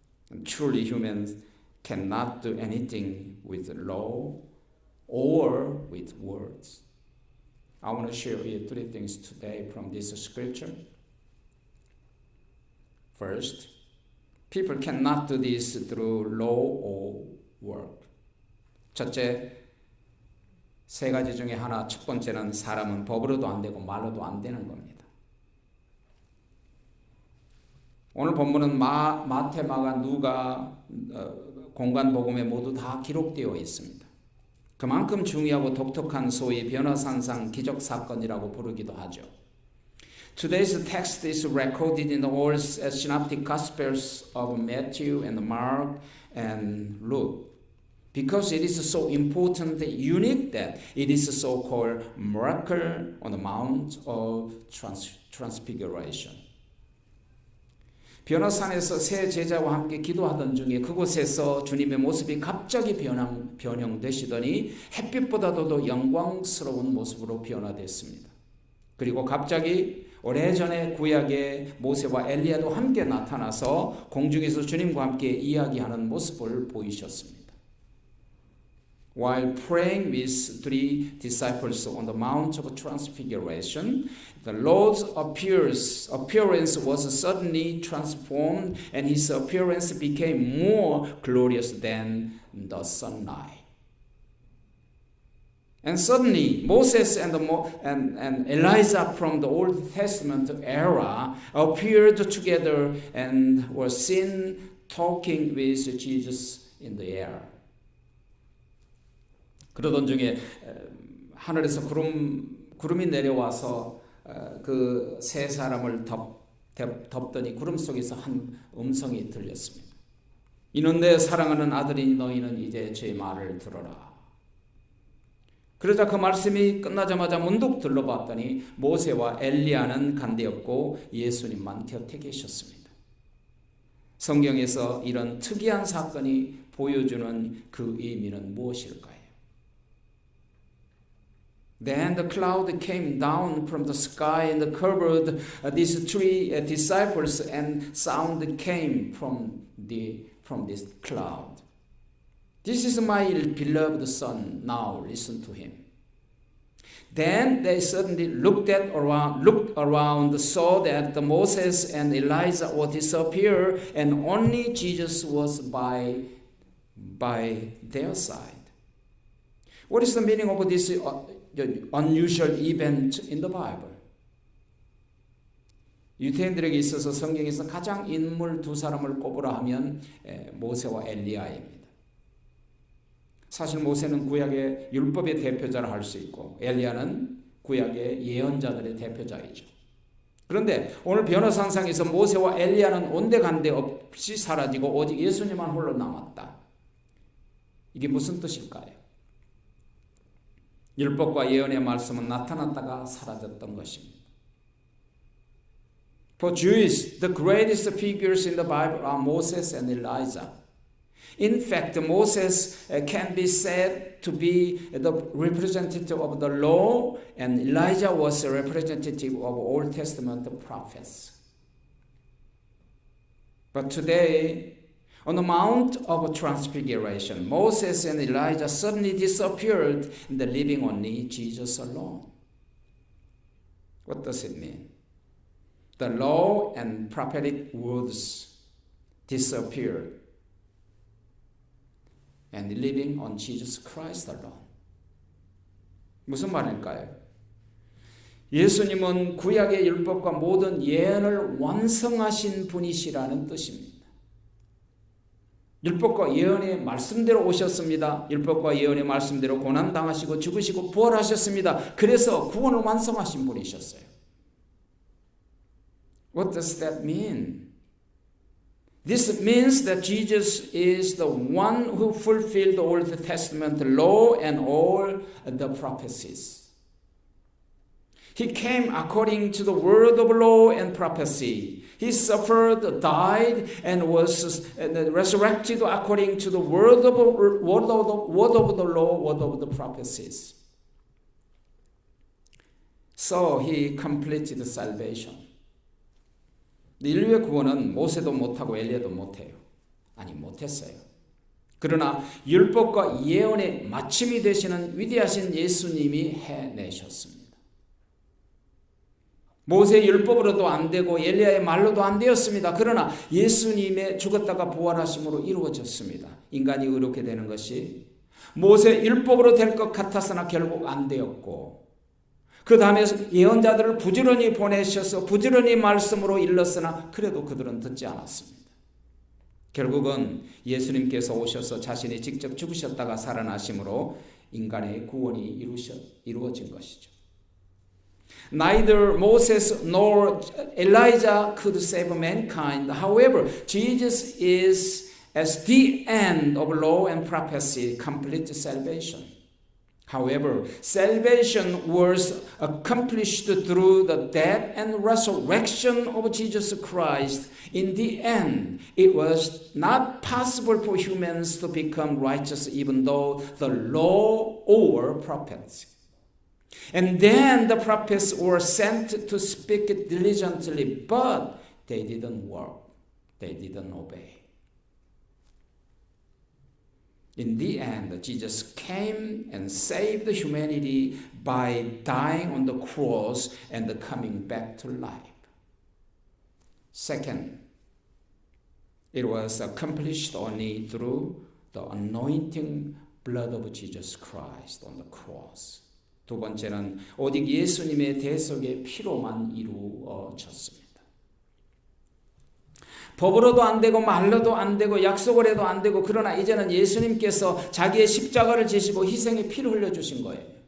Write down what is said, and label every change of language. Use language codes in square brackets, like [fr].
[en] And truly humans cannot do anything with law or with words. I want to share with you three things today from this scripture. First, people cannot do this through law or word. [ko] 첫째, 세 가지 중에 하나, 첫 번째는 사람은 법으로도 안 되고 말로도 안 되는 겁니다. 오늘 본문은 마태, 마가, 누가 공간복음에 모두 다 기록되어 있습니다. 그만큼 중요하고 독특한 소위 변화산상 기적사건이라고 부르기도 하죠. [en] Today's text is recorded in the all synoptic gospels of Matthew and Mark and Luke. Because it is so important and unique that it is so-called miracle on the Mount of Transfiguration. [ko] 변화산에서 세 제자와 함께 기도하던 중에 그곳에서 주님의 모습이 갑자기 변형되시더니 햇빛보다도 더 영광스러운 모습으로 변화됐습니다. 그리고 갑자기 오래전에 구약의 모세와 엘리야도 함께 나타나서 공중에서 주님과 함께 이야기하는 모습을 보이셨습니다. [en] While praying with three disciples on the Mount of Transfiguration, the Lord's appearance was suddenly transformed, and his appearance became more glorious than the sunlight. And suddenly, Moses and Elijah from the Old Testament era appeared together and were seen talking with Jesus in the air. [ko] 그러던 중에 하늘에서 구름이 내려와서 그 세 사람을 덮더니 구름 속에서 한 음성이 들렸습니다. 이는 내 사랑하는 아들이니 너희는 이제 제 말을 들어라. 그러자 그 말씀이 끝나자마자 문득 둘러봤더니 모세와 엘리야는 간데없고 예수님만 곁에 계셨습니다. 성경에서 이런 특이한 사건이 보여주는 그 의미는 무엇일까요? [en] Then the cloud came down from the sky and covered these three disciples, and sound came from this cloud. This is my beloved son. Now listen to him. Then they suddenly looked around, saw that Moses and Elijah were disappeared, and only Jesus was by their side. What is the meaning of this unusual event in the Bible? [ko] 유대인들에게 있어서 성경에서 가장 인물 두 사람을 꼽으라 하면 모세와 엘리야입니다. 사실 모세는 구약의 율법의 대표자라 할 수 있고 엘리야는 구약의 예언자들의 대표자이죠. 그런데 오늘 변화상상에서 모세와 엘리야는 온데간데 없이 사라지고 오직 예수님만 홀로 남았다. 이게 무슨 뜻일까요? 율법과 예언의 말씀은 나타났다가 사라졌던 것입니다. [en] For Jews, the greatest figures in the Bible are Moses and Elijah. In fact, Moses can be said to be the representative of the law, and Elijah was a representative of Old Testament prophets. But today, on the Mount of Transfiguration, Moses and Elijah suddenly disappeared, and leaving only Jesus alone. What does it mean? The law and prophetic words disappeared, and living on Jesus Christ alone. [ko] 무슨 말일까요? 예수님은 구약의 율법과 모든 예언을 완성하신 분이시라는 뜻입니다. 율법과 예언의 말씀대로 오셨습니다. 율법과 예언의 말씀대로 고난당하시고 죽으시고 부활하셨습니다. 그래서 구원을 완성하신 분이셨어요. [en] What does that mean? This means that Jesus is the one who fulfilled the Old Testament law and all the prophecies. He came according to the word of law and prophecy. He suffered, died, and was resurrected according to the word of the law, word of the prophecies. So he completed salvation. [ko] 인류의 구원은 모세도 못하고 엘리야도 못해요. 아니 못했어요. 그러나 율법과 예언의 마침이 되시는 위대하신 예수님이 해내셨습니다. 모세의 율법으로도 안 되고 엘리야의 말로도 안 되었습니다. 그러나 예수님의 죽었다가 부활하심으로 이루어졌습니다. 인간이 의롭게 되는 것이 모세의 율법으로 될 것 같았으나 결국 안 되었고 그 다음에 예언자들을 부지런히 보내셔서 부지런히 말씀으로 일렀으나 그래도 그들은 듣지 않았습니다. 결국은 예수님께서 오셔서 자신이 직접 죽으셨다가 살아나심으로 인간의 구원이 이루어진 것이죠. [en] Neither Moses nor Elijah could save mankind. However, Jesus is as the end of law and prophecy, complete salvation. However, salvation was accomplished through the death and resurrection of Jesus Christ. In the end, it was not possible for humans to become righteous even though the law or prophets. And then the prophets were sent to speak it diligently, but they didn't work. They didn't obey. In the end, Jesus came and saved humanity by dying on the cross and coming back to life. Second, it was accomplished only through the anointing blood of Jesus Christ on the cross. [ko] 두 번째는 오직 예수님의 대속의 피로만 이루어졌습니다. 법으로도 안 되고 말로도 안 되고 약속을 해도 안 되고 그러나 이제는 예수님께서 자기의 십자가를 지시고 희생의 피를 흘려주신 거예요.